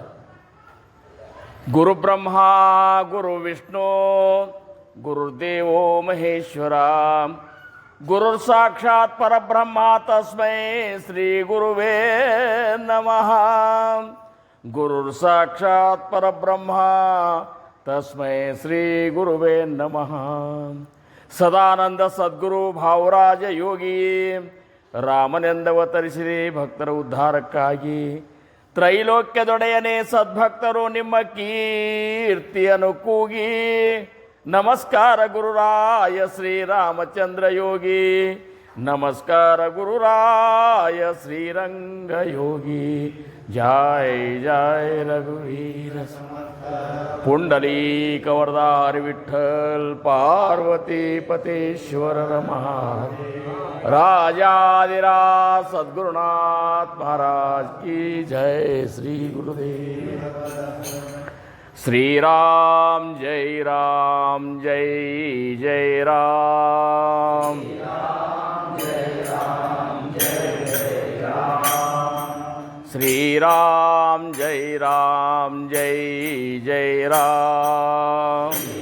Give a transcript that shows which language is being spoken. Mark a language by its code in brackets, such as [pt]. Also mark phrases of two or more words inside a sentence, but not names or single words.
[sa] गुरु ब्रह्मा गुरु विष्णु गुरुदेवो महेश्वरा गुरुर साक्षात् परब्रह्मा तस्मै श्री गुरुवे नमः। गुरुर साक्षात् परब्रह्मा तस्मै श्री गुरुवे नमः। [kn] ಸದಾನಂದ ಸದ್ಗುರು ಭಾವರಾಜ ಯೋಗಿ ರಾಮನೆಂದವತರಿಸಿರಿ ಭಕ್ತರ ಉದ್ಧಾರಕ್ಕಾಗಿ. ತ್ರೈಲೋಕ್ಯದೊಡೆಯನೇ ಸದ್ಭಕ್ತರು ನಿಮ್ಮ ಕೀರ್ತಿಯನ್ನು ಕೂಗಿ. ನಮಸ್ಕಾರ ಗುರುರಾಯ ಶ್ರೀರಾಮಚಂದ್ರ ಯೋಗಿ, ನಮಸ್ಕಾರ ಗುರುರಾಯ ಶ್ರೀರಂಗ ಯೋಗಿ. [mr] जय जय रघुवीर पुंडलीक वरदारी विठ्ठल पार्वती पतेश्वर महादेव। [hi] राजाधिराज सद्गुरुनाथ महाराज की जय। [sa] श्री गुरुदेव। श्री राम जय राम जय जय राम। श्री राम जय राम जय जय राम।